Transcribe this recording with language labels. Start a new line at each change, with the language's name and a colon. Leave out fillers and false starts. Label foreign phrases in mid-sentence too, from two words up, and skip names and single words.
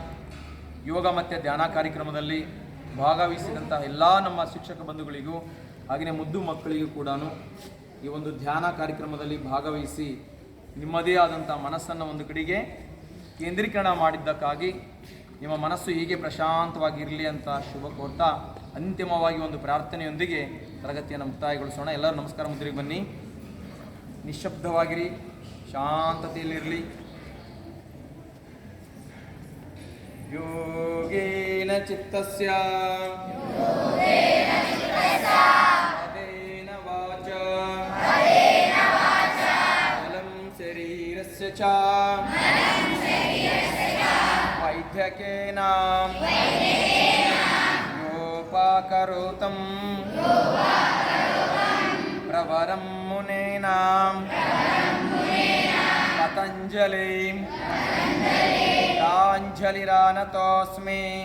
Kannada: ಯೋಗ ಮತ್ತು ಧ್ಯಾನ ಕಾರ್ಯಕ್ರಮದಲ್ಲಿ ಭಾಗವಹಿಸಿದಂಥ ಎಲ್ಲ ನಮ್ಮ ಶಿಕ್ಷಕ ಬಂಧುಗಳಿಗೂ ಹಾಗೆಯೇ ಮುದ್ದು ಮಕ್ಕಳಿಗೂ ಕೂಡ ಈ ಒಂದು ಧ್ಯಾನ ಕಾರ್ಯಕ್ರಮದಲ್ಲಿ ಭಾಗವಹಿಸಿ ನಿಮ್ಮದೇ ಆದಂಥ ಮನಸ್ಸನ್ನು ಒಂದು ಕಡೆಗೆ ಕೇಂದ್ರೀಕರಣ ಮಾಡಿದ್ದಕ್ಕಾಗಿ ನಿಮ್ಮ ಮನಸ್ಸು ಹೀಗೆ ಪ್ರಶಾಂತವಾಗಿರಲಿ ಅಂತ ಶುಭ ಕೋರ್ತಾ ಅಂತಿಮವಾಗಿ ಒಂದು ಪ್ರಾರ್ಥನೆಯೊಂದಿಗೆ ತರಗತಿಯನ್ನು ಮುಕ್ತಾಯಗೊಳಿಸೋಣ. ಎಲ್ಲರೂ ನಮಸ್ಕಾರ ಮುದ್ರೆಗೆ ಬನ್ನಿ. ನಿಶ್ಶಬ್ದವಾಗಿರಿ, ಶಾಂತತೆಯಲ್ಲಿರಲಿ.
Sanskrit: ಯೋಗೇನ ಚಿತ್ತಸ್ಯ ಪದೇನ ವಾಚ ಬಲಂ ಶರೀರಸ್ಯ ಚ ವೈದ್ಯಕೇನ ಯೋಪಾಕರೋತಂ ಪ್ರವರಂ ಮುನೇನ ಪತಂಜಲಿಂ ಪ್ರಾಂಜಲಿರಾನತೋಸ್ಮಿ.